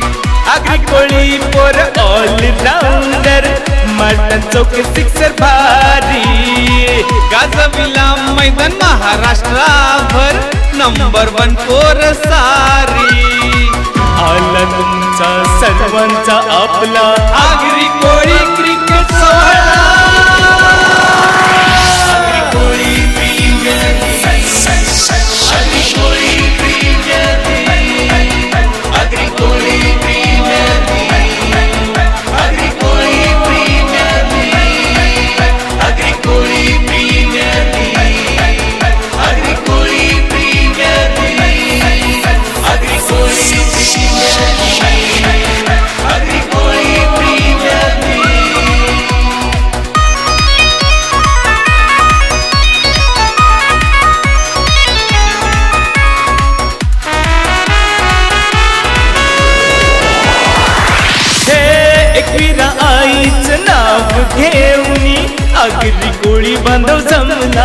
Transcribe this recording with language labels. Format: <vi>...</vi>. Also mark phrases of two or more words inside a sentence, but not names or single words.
<mr>आगरी कोळी पोर</mr> <en>all rounder,</en> <mr>मारतान चौके सिक्सर भारी, गाजविला मैदान महाराष्ट्राभर, नंबर 1 पोर सारी. आला तुमचा सर्वांचा आपला आगरी कोळी क्रिकेट सोहळा. Agricola Premier League, Agricola Premier League, Agricola Premier League, Agricola Premier League, Agricola Premier League, Agricola Premier एकविरा आईचं नाव घेऊनी, आगरी कोळी बांधव जमला,</mr>